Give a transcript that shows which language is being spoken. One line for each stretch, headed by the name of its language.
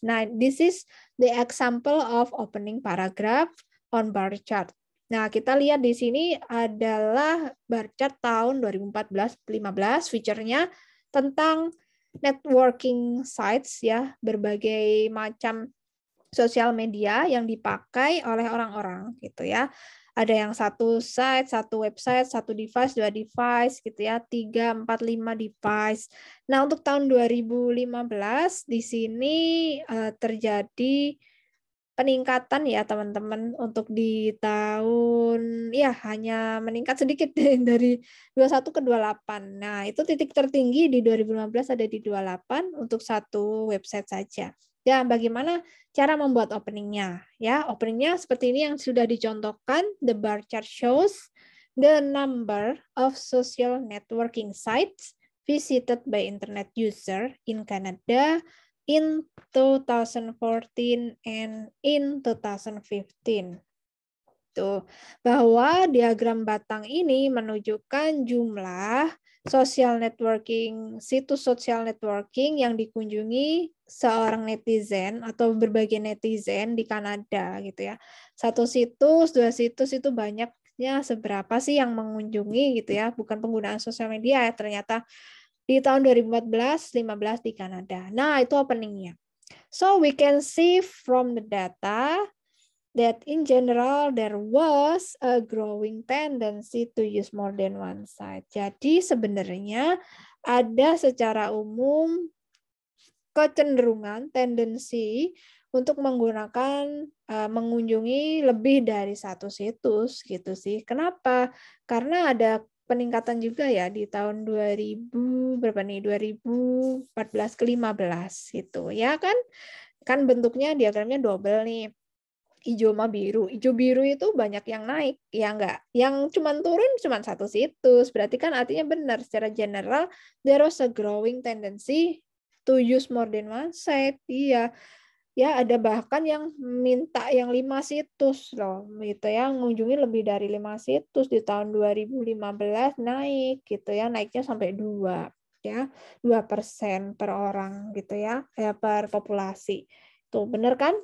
English: Nah, this is the example of opening paragraph on bar chart.
Indonesian: Nah, kita lihat di sini adalah bar chart tahun 2014-15, feature-nya tentang networking sites ya, berbagai macam sosial media yang dipakai oleh orang-orang gitu ya. Ada yang satu site, satu website, satu device, dua device gitu ya, 3, 4, 5 device. Nah, untuk tahun 2015 di sini terjadi peningkatan ya teman-teman, untuk di tahun ya hanya meningkat sedikit dari 21 ke 28. Nah, itu titik tertinggi di 2015 ada di 28 untuk satu website saja. Ya, bagaimana cara membuat openingnya? Ya, openingnya seperti ini yang sudah dicontohkan.
English: The bar chart shows the number of social networking sites visited by internet user in Canada in 2014 and in 2015.
Indonesian: Tuh, bahwa diagram batang ini menunjukkan jumlah situs sosial networking yang dikunjungi seorang netizen atau berbagai netizen di Kanada gitu ya. Satu situs, dua situs itu banyaknya seberapa sih yang mengunjungi gitu ya, bukan penggunaan sosial media ya ternyata di tahun 2014-15 di Kanada. Nah, itu openingnya.
English: So we can see from the data that in general there was a growing tendency to use more than one site.
Indonesian: Jadi sebenarnya ada secara umum kecenderungan, tendensi untuk menggunakan mengunjungi lebih dari satu situs gitu sih. Kenapa? Karena ada peningkatan juga ya di tahun 2000 berapa nih 2014 ke 15 gitu ya kan. Kan bentuknya diagramnya double nih. Hijau sama biru. Hijau biru itu banyak yang naik, ya enggak? Yang cuman turun cuman satu situs. Berarti kan artinya benar secara general
English: there was a growing tendency to use more than one site.
Indonesian: Iya. Ya, ada bahkan yang minta yang 5 situs loh, gitu ya, mengunjungi lebih dari 5 situs di tahun 2015 naik gitu ya, naiknya sampai 2 ya, 2% per orang gitu ya, per populasi. Tuh, bener kan?